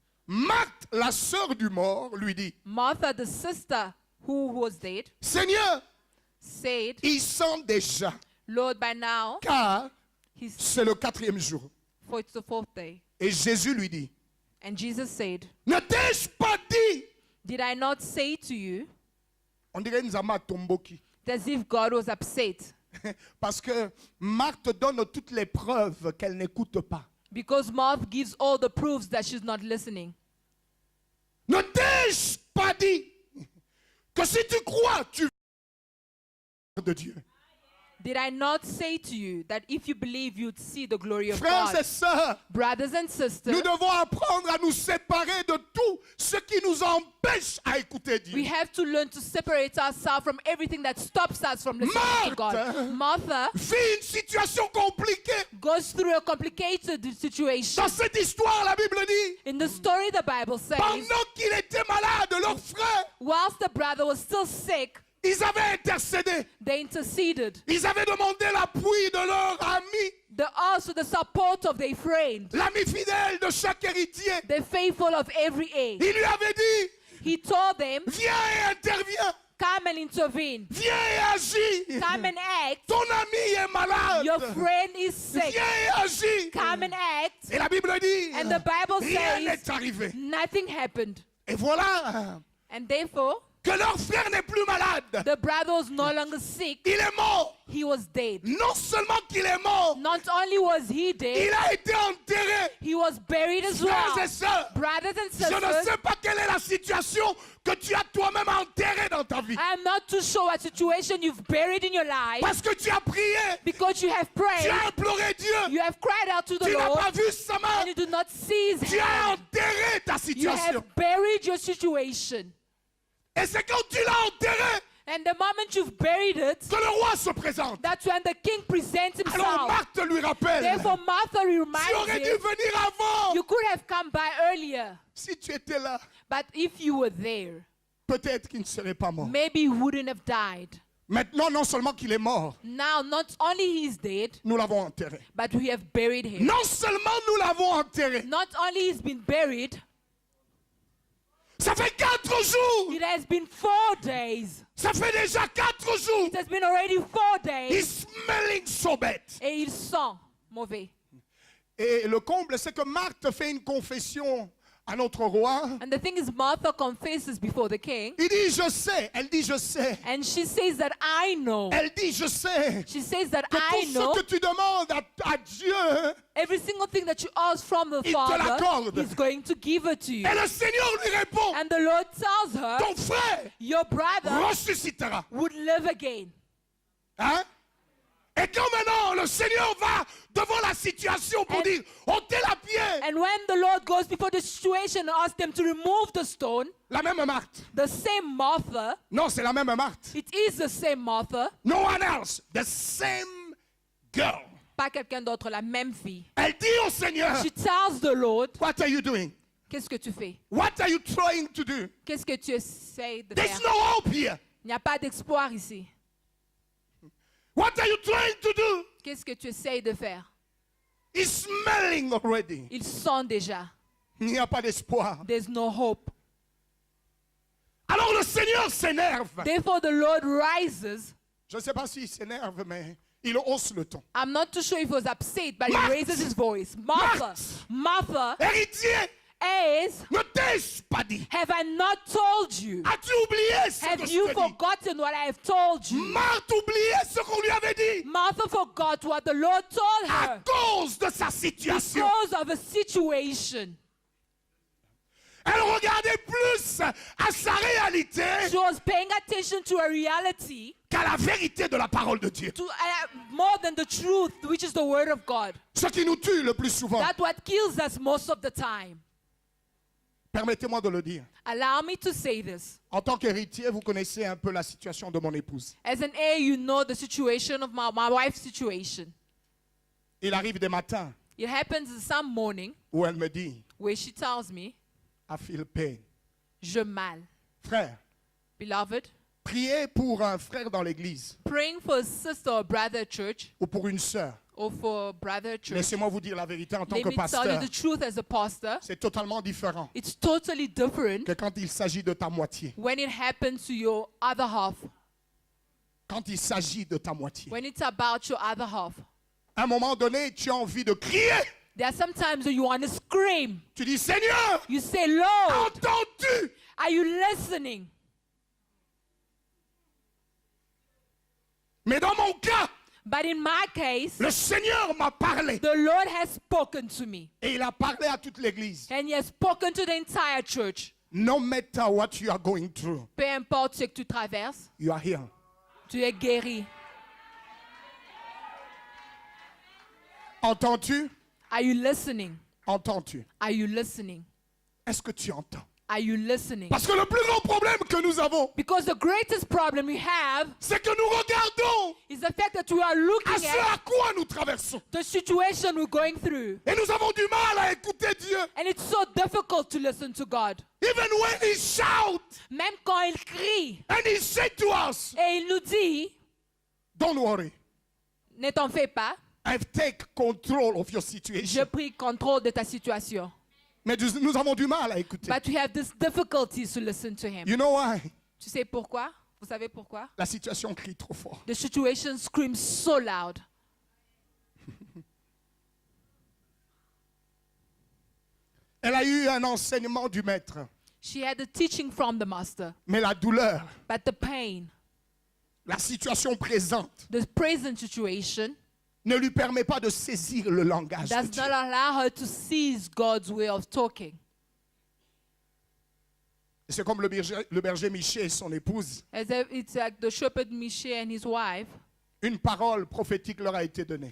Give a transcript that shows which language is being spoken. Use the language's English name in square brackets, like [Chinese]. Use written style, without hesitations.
[French] Marthe, la sœur du mort, lui dit, [English] Martha, the sister who was dead, [French] Seigneur, [English] said, [French] ils sont déjà, [English] Lord, by now, [French] car [English] he's, [French] c'est le 4e jour. [English] for it's the 4th day. [French] Et Jésus lui dit, [English] And Jesus said, [French] ne t'ai-je pas dit? [English] did I not say to you? [French] On dirait [Lingala] Nzama Tomboki. [English] As if God was upset. [French] Parce que Marthe donne toutes les preuves qu'elle n'écoute pas. [English] Because Martha gives all the proofs that she's not listening. [French] Ne t'ai-je pas dit que si tu crois, tu vas de Dieu? [English] Did I not say to you that if you believe, you'd see the glory of [French] Frères [English] God? [French] et sœurs, [English] Brothers and sisters, [French] nous devons apprendre à nous séparer de tout ce qui nous empêche à écouter Dieu. [English] we have to learn to separate ourselves from everything that stops us from listening to God. Martha [French] Vit une situation compliquée. [English] goes through a complicated situation. [French] Dans cette histoire, la Bible dit, [English] In the story, the Bible says, [French] pendant qu'il était malade, leurs frères, [English] whilst the brother was still sick, [French] ils avaient intercédé. [English] they interceded. [French] Ils avaient demandé l'appui de leur ami, [English] They asked the support of their friend, [French] l'ami fidèle de chaque héritier. [English] the faithful of every age. [French] Il lui avait dit, [English] He told them, [French] viens et interviens. [English] come and intervene. [French] Viens et agis. [English] Come and act. [French] Ton ami est malade. [English] Your friend is sick. [French] Viens et agis. [English] Come and act. [French] Et la Bible dit, [English] And the Bible [French] rien [English] says [French] n'est arrivé. [English] nothing happened. [French] Et voilà [English] And therefore, [French] que leur frère n'est plus malade. [English] the brother was no longer sick. [French] Il est mort. [English] He was dead. [French] Non seulement qu'il est mort, [English] Not only was he dead, [French] il a été enterré. [English] he was buried as [French] Frères et [English] well. [French] sœurs, [English] Brothers and [French] je ne [English] sisters, [French] sais pas quelle est la situation que tu as toi-même enterrée dans ta vie. [English] I'm not too sure what situation you've buried in your life, [French] Parce que tu as prié, [English] because you have [French] tu [English] prayed, [French] as imploré Dieu, [English] you have cried out to the [French] tu n'as [English] Lord, [French] pas vu sa main, [English] and you do not see his [French] tu as [English] hand. [French] enterré ta [English] You [French] situation. [English] have buried your situation. [French] Et c'est quand tu l'as enterré [English] And the moment you've buried it, [French] que le roi se présente. [English] that's when the king presents [French] Alors [English] himself. [French] Marthe lui rappelle, [English] Therefore, Martha [French] tu [English] reminds [French] aurais dû [English] him, [French] venir avant. [English] you could have come by earlier. [French] Si tu étais là, [English] But if you were there, [French] peut-être qu'il ne serait pas mort. [English] maybe he wouldn't have died. [French] Maintenant, non seulement qu'il est mort, [English] Now, not only he's dead, [French] nous l'avons enterré. [English] but we have buried him. [French] Non seulement nous l'avons enterré, [English] Not only he's been buried, [French] ça fait 4 jours. [English] it has been 4 days. [French] Ça fait déjà 4 jours. [English] It has been already 4 days. He's smelling so bad. [French] Et il sent mauvais. Et le comble, c'est que Marthe fait une confession à notre roi. [English] And the thing is, Martha confesses before the king, [French] Il dit, je sais. Elle dit, je sais. [English] and she says that I know. [French] Elle dit, je sais. [English] She says that [French] Que [English] I [French] tout [English] know [French] ce que tu demandes à Dieu, [English] every single thing that you ask from the [French] Il te [English] Father, [French] l'accorde. [English] He's going to give it to you. [French] et le Seigneur lui répond, [English] And the Lord tells her, [French] ton frère [English] your brother [French] ressuscitera. [English] would live again. Hein? [French] Et quand maintenant le Seigneur va devant la situation pour dire, ôtez la pierre, [English] And when the Lord goes before the situation and asks them to remove the stone, [French] la même Marthe. [English] the same Martha, [French] Non, c'est la même Marthe. [English] it is the same Martha, No one else. The same girl. [French] pas quelqu'un d'autre, la même fille. Elle dit au Seigneur, [English] She tells the Lord, what are you doing? [French] qu'est-ce que tu fais? [English] What are you trying to do? [French] Qu'est-ce que tu essaies de [English] There's [French] faire? [English] no hope here. [French] Il n'y a pas d'espoir ici. [English] What are you trying to do? [French] Qu'est-ce que tu essayes de faire? [English] It's smelling already. [French] Ils sont déjà. Il n'y a pas d'espoir. [English] There's no hope. [French] Alors le Seigneur s'énerve. [English] Therefore the Lord rises. [French] Je ne sais pas s'il s'énerve, mais il hausse le ton. [English] I'm not too sure if he was upset, but he [French] Marthe! [English] raises his voice. Martha, Martha, [French] Héritier, [English] is, [French] ne t'ai-je pas dit? [English] have I not told you? [French] As-tu oublié ce que [English] Have [French] je [English] you [French] t'ai dit? [English] forgotten what I have told you? [French] Marthe oubliait ce qu'on lui avait dit [English] Martha forgot what the Lord told [French] à [English] her [French] cause de sa situation. [English] because of a situation. [French] Elle regardait plus à sa réalité [English] She was paying attention to a reality [French] qu'à la vérité de la parole de Dieu. [English] to more than the truth, which is the word of God. [French] Ce qui nous tue le plus souvent, [English] That's what kills us most of the time. [French] permettez-moi de le dire. [English] Allow me to say this. [French] En tant qu'héritier, vous connaissez un peu la situation de mon épouse. [English] As an heir, you know the situation of my wife's situation. [French] Il arrive des matins [English] It happens some morning [French] où elle me dit, [English] where she tells me, I feel pain. [French] je mal. Frère, [English] Beloved, [French] priez pour un frère dans l'église [English] praying for a sister or brother at church [French] ou pour une sœur. [English] or for a brother at church. [French] Laissez-moi vous dire la vérité en tant [English] Let [French] que [English] me tell you [French] pasteur. [English] the truth as a pastor. [French] C'est totalement différent [English] It's totally different [French] que quand il s'agit de ta moitié. [English] when it happens to your other half. [French] Quand il s'agit de ta moitié. [English] When it's about your other half. [French] À un moment donné, tu as envie de crier. [English] There are some times when you want to scream. [French] Tu dis, Seigneur, [English] You say, Lord, [French] entends-tu? [English] are you listening? [French] Mais dans mon cas, [English] But in my case, [French] le Seigneur m'a parlé. [English] the Lord has spoken to me. [French] Et il a parlé à toute l'église. [English] And he has spoken to the entire church. No matter what you are going through, [French] Peu importe ce que tu traverses, [English] you are here. [French] tu es guéri. Entends-tu? [English] Are you listening? [French] Entends-tu? [English] Are you listening? [French] Est-ce que tu entends? [English] Are you listening? [French] Parce que le plus grand problème que nous avons, [English] Because the greatest problem we have [French] c'est que nous regardons [English] is the fact that we are [French] à [English] looking [French] ce [English] at [French] à quoi nous traversons. [English] the situation we're going through. [French] Et nous avons du mal à écouter Dieu. [English] And it's so difficult to listen to God. Even when he shouts [French] Même quand il crie [English] and he said to us, [French] et il nous dit, [English] don't worry, [French] ne t'en fais pas, [English] I've taken control of your [French] je [English] situation. [French] pris contrôle de ta situation. Mais nous avons du mal à écouter. [English] But we have this difficulties to listen to him. You know why? [French] Tu sais pourquoi? Vous savez pourquoi? La situation crie trop fort. [English] The situation screams so loud. [French] Elle a eu un enseignement du maître. [English] She had the teaching from the master, [French] Mais la douleur, [English] but the pain, [French] la situation présente, [English] the present situation, [French] ne lui permet pas de saisir le langage de [English] does [French] Dieu. [English] not allow her to seize God's way of talking. [French] C'est comme le berger Miché et son épouse. [English] It's like the shepherd Miché and his wife, [French] Une parole prophétique leur a été donnée.